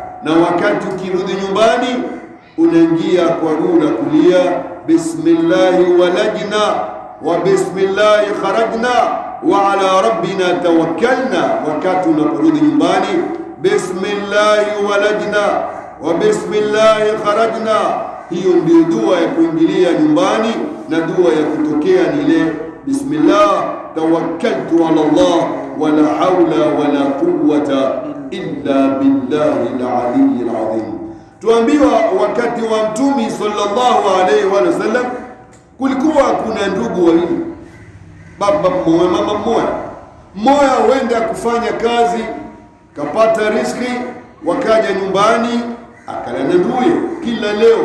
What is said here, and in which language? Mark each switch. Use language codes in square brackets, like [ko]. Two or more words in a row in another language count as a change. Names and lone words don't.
[sw] Na wakati ukirudi nyumbani unaingia kwa gula kulia, [ar] بسم الله ولجنا وبسم الله خرجنا وعلى ربنا توكلنا. [sw] Wakati unaporudi nyumbani, [ar] بسم الله ولجنا وبسم الله خرجنا, [sw] hiyo ndio dua ya kuingilia nyumbani, na dua ya kutokea ni ile [ar] بسم الله توكلت على الله ولا حول ولا قوة إلا بالله العلي العظيم. [sw] Tuambiwa wakati wa Mtume [ar] صلى الله عليه وسلم [sw] kulikuwa kuna ndugu wawili, baba mmoja mama mmoja. Mmoja huenda kufanya kazi, kapata riziki, wakaja nyumbani akala na nduye kila leo.